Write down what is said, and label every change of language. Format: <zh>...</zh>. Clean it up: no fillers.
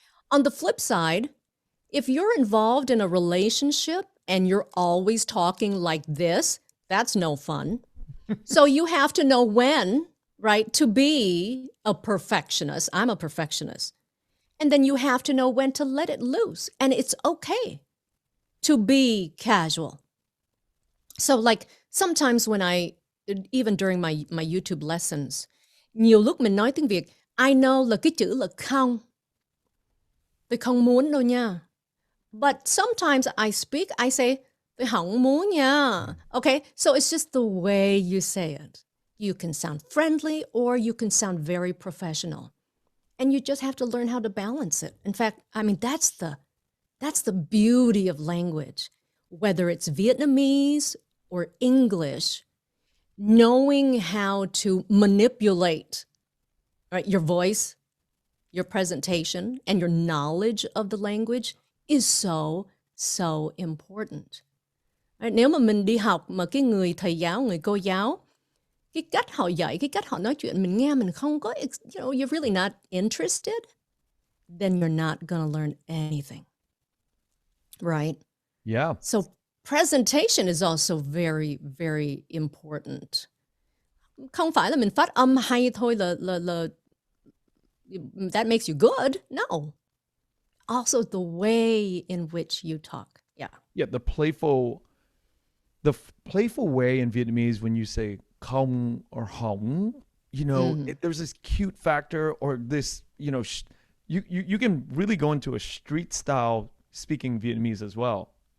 <en>On the flip side, if you're involved in a relationship and you're always talking like this, that's no fun. So you have to know when, right, to be a perfectionist. I'm a perfectionist. And then you have to know when to let it loose. And it's okay to be casual. So like sometimes when even during my YouTube lessons,</en> <vi>nhiều lúc mình nói tiếng Việt,</vi> <en>I know</en> <vi>là cái chữ là không, tôi không muốn đâu nha.</vi> <en>But sometimes I say,</en> <vi>tôi không muốn nha.</vi> <en>Okay, so it's just the way you say it. You can sound friendly or you can sound very professional. And you just have to learn how to balance it. In fact, I mean, that's the beauty of language. Whether it's Vietnamese or English, knowing how to manipulate, right, your voice, your presentation, and your knowledge of the language is so, so important. Right?</en> <vi>Nếu mà mình đi học mà cái người thầy giáo, người cô giáo, cái cách họ dạy, cái cách họ nói chuyện, mình nghe mình không có,</vi> <en>you're really not interested, then you're not going to learn anything. Right? Yeah. So presentation is also very, very important.</en> <vi>Không phải là mình phát âm hay thôi là</vi> <en>that makes you good. No. Also the way in which you talk. Yeah. Yeah, the playful way in Vietnamese when you say không or hong, there's this cute factor or this, you can really go into a street style speaking Vietnamese as well.</en>